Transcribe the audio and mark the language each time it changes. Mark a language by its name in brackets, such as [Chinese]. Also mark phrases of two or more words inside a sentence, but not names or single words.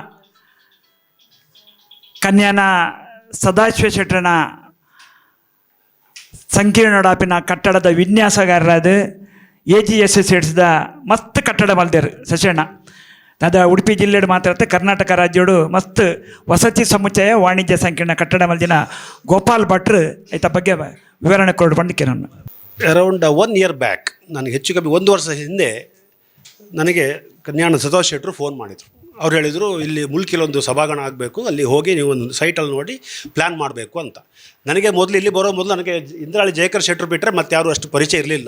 [Tulu] ಕನ್ಯಾನ ಸದಾಶಿವ ಶೆಟ್ರನ ಸಂಕೀರ್ಣೋಡಾಪಿನ ಕಟ್ಟಡದ ವಿನ್ಯಾಸಗಾರರಾದ AGSS ಮಸ್ತ್ ಕಟ್ಟಡ ಮಲ್ದೇರು ಶಶಣ್ಣ ಅದು ಉಡುಪಿ ಜಿಲ್ಲೆಡು ಮಾತ್ರ ಕರ್ನಾಟಕ ರಾಜ್ಯೋಡು ಮಸ್ತ್ ವಸತಿ ಸಮುಚ್ಚಯ ವಾಣಿಜ್ಯ ಸಂಕೀರ್ಣ ಕಟ್ಟಡ ಮಲ್ದಿನ ಗೋಪಾಲ್ ಭಟ್ರು ಐತ ಬಗ್ಗೆ ವಿವರಣೆ ಕೊಡು ಬಂದಿಕೆ ನಾನು [English] around 1 year back [Kannada] ನನಗೆ ಹೆಚ್ಚು ಕಮ್ಮಿ 1 ವರ್ಷ ಹಿಂದೆ ನನಗೆ ಕನ್ಯಾಣ ಸದಾಶಿವ ಶೆಟ್ರು ಫೋನ್ ಮಾಡಿದರು. ಅವ್ರು ಹೇಳಿದರು ಇಲ್ಲಿ ಮುಲ್ಕಿಲೊಂದು ಸಭಾಗಣ ಆಗಬೇಕು, ಅಲ್ಲಿ ಹೋಗಿ ನೀವು ಒಂದು ಸೈಟಲ್ಲಿ ನೋಡಿ ಪ್ಲ್ಯಾನ್ ಮಾಡಬೇಕು ಅಂತ. ನನಗೆ ಮೊದಲು ಇಲ್ಲಿ ಬರೋ ಮೊದಲು ನನಗೆ ಇಂದ್ರಾಳಿ ಜಯಕರ್ ಶೆಟ್ಟರು ಬಿಟ್ಟರೆ ಮತ್ತೆ ಯಾರು ಅಷ್ಟು ಪರಿಚಯ ಇರಲಿಲ್ಲ.